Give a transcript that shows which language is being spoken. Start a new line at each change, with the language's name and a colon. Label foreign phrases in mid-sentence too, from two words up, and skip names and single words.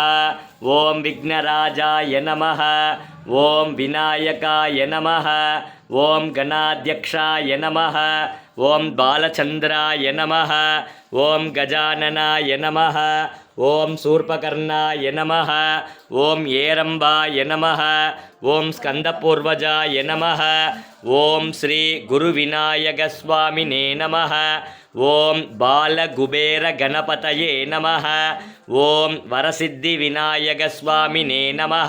Sanskrit: ओम विघ्नराजाय नमः। ओम विनायकाय नमः। ओम गणाध्यक्षाय नमः। ओम बालचंद्राय नमः। ओम गजाननाय नमः। ओम शूर्पकर्णाय नमः। ओम हेरम्बाय नमः। ॐ स्कन्दपूर्वजाय नमः. ॐ श्री गुरुविनायक स्वामिने नमः. ॐ बालकुबेर गणपतये नमः. ॐ वरसिद्धि विनायक स्वामिने नमः.